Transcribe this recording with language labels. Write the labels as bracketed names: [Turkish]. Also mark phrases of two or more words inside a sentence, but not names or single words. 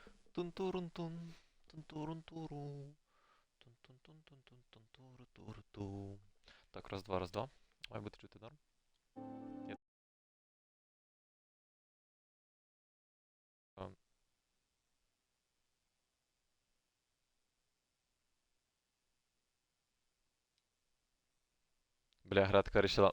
[Ukrainian] Тун-турун-тун. Тун-турун-туру. Тун-тун-тун-тун-тун-туру-туру-ту. Так, раз-два, раз-два. Має бути чути норм. Є. Ем, Бля, гра така рішила.